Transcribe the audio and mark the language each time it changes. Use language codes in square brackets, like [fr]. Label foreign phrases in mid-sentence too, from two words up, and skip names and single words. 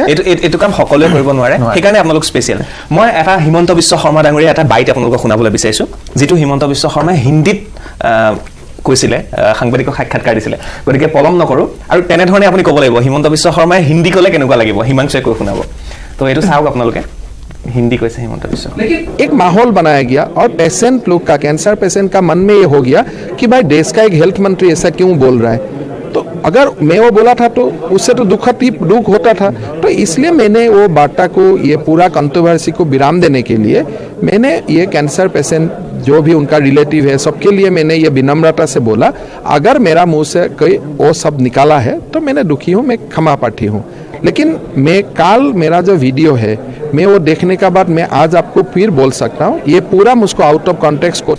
[as] এইটো কাম সকলোৱে কৰিব নোৱাৰে সেইকাৰণে আপোনালোক স্পেচিয়েল মই এটা হিমন্ত বিশ্ব শৰ্মা ডাঙৰীয়া এটা বাইট আপোনালোকক শুনাবলৈ বিচাৰিছোঁ যিটো হিমন্ত বিশ্ব শৰ্মাই হিন্দীত কৈছিলে সাংবাদিকক সাক্ষাৎকাৰ দিছিলে গতিকে পলম নকৰোঁ আৰু তেনেধৰণে আপুনি ক'ব লাগিব হিমন্ত বিশ্ব শৰ্মাই হিন্দী ক'লে কেনেকুৱা লাগিব হিমাংশুৱে কৈ শুনাব তো এইটো চাওক আপোনালোকে [hi] हिंदी कैसे हिमंत विश्व लेकिन एक माहौल बनाया गया और पेशेंट लोग का कैंसर पेशेंट का मन में ये हो गया कि भाई देश का एक हेल्थ मंत्री ऐसा क्यों बोल रहा है तो अगर मैं वो बोला था तो उससे तो दुख होता था तो इसलिए मैंने वो वार्ता को ये पूरा कंट्रोवर्सी को विराम देने के लिए मैंने ये कैंसर पेशेंट जो भी उनका रिलेटिव है सबके लिए मैंने ये विनम्रता से बोला अगर मेरा मुंह से कोई वो सब निकाला है तो मैंने दुखी हूँ मैं क्षमा प्रार्थी हूँ लेकिन मैं कल मेरा जो वीडियो है मैं वो देखने के बाद मैं आज आपको फिर बोल सकता हूँ ये पूरा मुझको [en] out of context [hi] को